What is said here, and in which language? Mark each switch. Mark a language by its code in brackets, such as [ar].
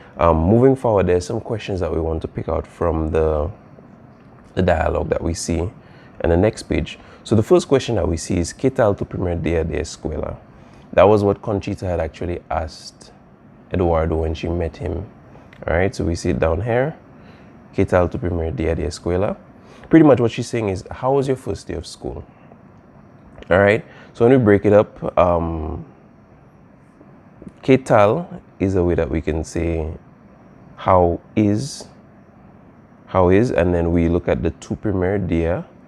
[en] Moving forward, there's some questions that we want to pick out from the dialogue that we see on the next page. So the first question that we see is [es] ¿Qué tal tu primer día de escuela? [en] That was what Conchita had actually asked Eduardo when she met him. All right, so we see it down here. [es] ¿Qué tal tu primer día de escuela? [en] Pretty much what she's saying is, how was your first day of school? All right, so when we break it up, [es] ¿Qué tal [en] is a way that we can say how is, and then we look at the [es] tu primer día.